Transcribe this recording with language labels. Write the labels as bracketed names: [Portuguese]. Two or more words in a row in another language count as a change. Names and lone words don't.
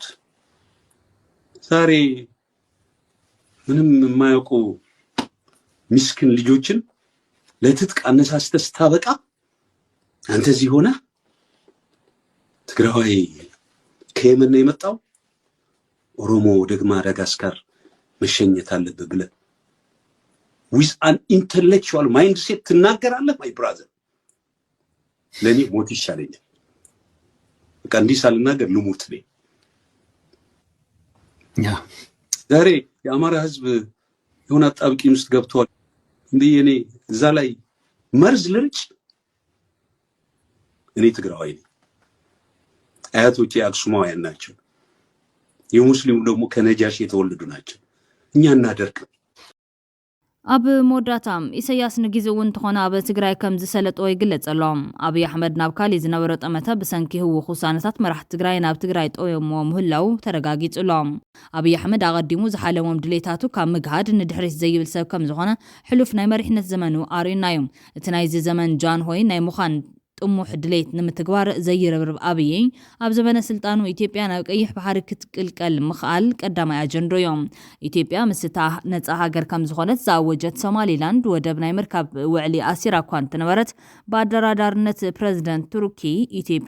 [Amharic] ዛሬ ምንም የማያውቁ ምስኪን ልጆችን ለትጥቅ አነሳስተህ ስታበቃ አንተ እዚህ ሆነ ትግራዋይ ከየመን ነው የመጣው ኦሮሞ ወደ ማዳጋስካር መሸኘት አለበት ብለህ [English] with an intellectual mindset [Amharic] ትናገራለህ? [English] my brother [Amharic] ለኔ ሞት ይሻለኛል። በቃ እንዲህ ሳልናገር ልሙት ነኝ። ዛሬ የአማራ ህዝብ የሆነ አጣብቂኝ ውስጥ ገብቷል። እንዴ እኔ እዛ ላይ መርዝ ልርጭ? እኔ ትግራዋይ ነኝ። አያቶቼ አክሱማውያን ናቸው። የሙስሊሙ ደግሞ ከነጃሽ የተወለዱ ናቸው። እኛ እናደርቅ [Tigrinya] ኣብ መወዳእታም ኢሳያስ ንግዜ እውን እንተኾነ ኣብ ትግራይ ከም ዝሰለጦ ይግለጸሎም። ኣብይ ኣሕመድ ናብ ካሊእ ዝነበረ ጠመተ ብሰንኪ ህውኽ ውሳነታት መራሕቲ ትግራይ ናብ ትግራይ ጠውዮሞ ምህላው ተረጋጊጹሎም። ኣብይ ኣሕመድ ኣቐዲሙ ዝሓለሞም ድሌታቱ ካብ ምግሃድ ንድሕሪት ዘይብል ሰብ ከም ዝኾነ ሕሉፍ ናይ መሪሕነት ዘመኑ ኣርዩና እዩ። እቲ ናይዚ ዘመን ጃንሆይ ናይ ምዃን ጥሙሕ ድሌት ንምትግባር ዘይርብርብ ኣብይ ኣብ ዘመነ ስልጣኑ ኢትዮጵያ ናብ ቀይሕ ባሕሪ ክትቅልቀል ምኽኣል ቀዳማይ ኣጀንዳ እዮም። ኢትዮጵያ ምስታ ነፃ ሃገር ከም ዝኾነት ዝኣወጀት ሶማሊላንድ ወደብ ናይ ምርካብ ውዕሊ ኣሲራ እኳ እንትነበረት ብኣደራዳርነት ፕረዚደንት ቱርኪ ኢትዮጵያ